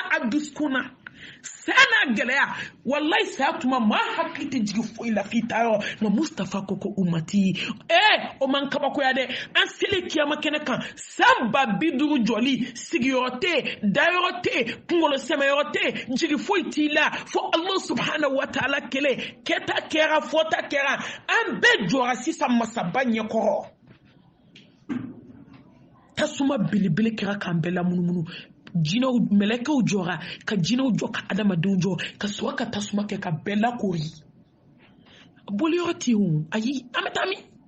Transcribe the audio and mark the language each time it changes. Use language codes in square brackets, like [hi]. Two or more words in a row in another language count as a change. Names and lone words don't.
[bm] a dusukun na saya n'a gɛlɛya wallahi saya tuma maa hakili tɛ jigin foyi la f'i taa yɔrɔ nka mustafa ko ummati o man kabakoya dɛ an seli kiyama kɛnɛ kan san 50 jɔli sigiyɔrɔ tɛ dayɔrɔ tɛ kunkolo sɛmɛyɔrɔ tɛ jigi foyi t'i la fo [ar] allah subhanahu wa ta'ala [bm] kelen kɛta kɛra fɔta kɛra an bɛɛ jɔra sisan masaba ɲɛkɔrɔ tasuma belebele kɛra k'an bɛɛ lamunumunu jinɛw mɛlɛkɛw jɔra ka jinɛw jɔ ka adamadenw jɔ ka sɔrɔ ka tasuma kɛ ka bɛɛ lakori boliyɔrɔ tɛ yen o ayi an bɛ taa min